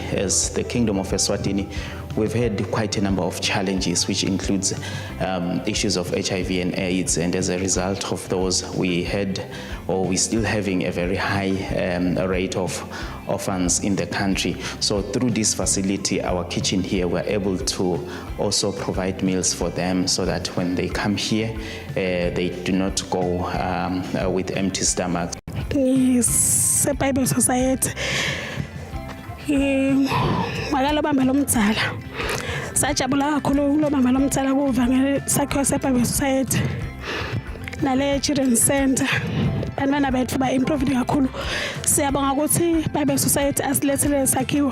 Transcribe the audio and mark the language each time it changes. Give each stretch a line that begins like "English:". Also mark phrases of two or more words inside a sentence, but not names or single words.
English: As the Kingdom of Eswatini, we've had quite a number of challenges, which includes issues of HIV and AIDS, and as a result of those, we still having a very high rate of orphans in the country. So through this facility, our kitchen here, we're able to also provide meals for them so that when they come here, they do not go with empty stomachs. Yes, Bible Society.
Swati: Makalobamba lomdzala sajabula kakhulu kulobamba lomdzala kuvangele sakhiwo seBible Society nale Children's Center. Bantwana bethu ba-improve kakhulu. Siyabonga ukuthi Bible Society asilethele sakhiwo.